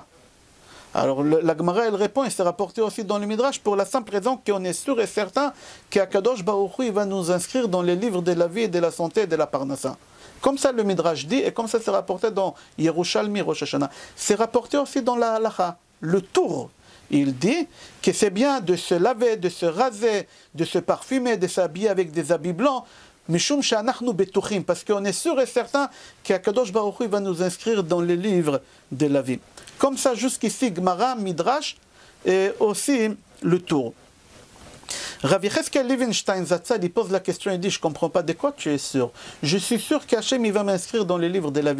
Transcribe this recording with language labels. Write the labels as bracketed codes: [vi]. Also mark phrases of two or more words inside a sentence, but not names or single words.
[fr] Alors la Gemara elle répond, et c'est rapporté aussi dans le Midrash, pour la simple raison qu'on est sûr et certain qu'Akadosh Baruch Hu va nous inscrire dans les livres de la vie et de la santé et de la parnassa. Comme ça le Midrash dit, et comme ça c'est rapporté dans Yerushalmi Rosh Hashanah. C'est rapporté aussi dans la Halacha, le tour. Il dit que c'est bien de se laver, de se raser, de se parfumer, de s'habiller avec des habits blancs, [he] משום שאנחנו בטוחים, [fr] parce qu'on est sûr et certain qu'Akadosh Baruch Hu va nous inscrire dans les livres de la vie. Comme ça, jusqu'ici, Gemara, Midrash, et aussi le tour. Rav Yecheskel Livenstein Zatzal, il pose la question, il dit, je ne comprends pas, de quoi tu es sûr? Je suis sûr qu'Hachem, il va m'inscrire dans les livres de la vie.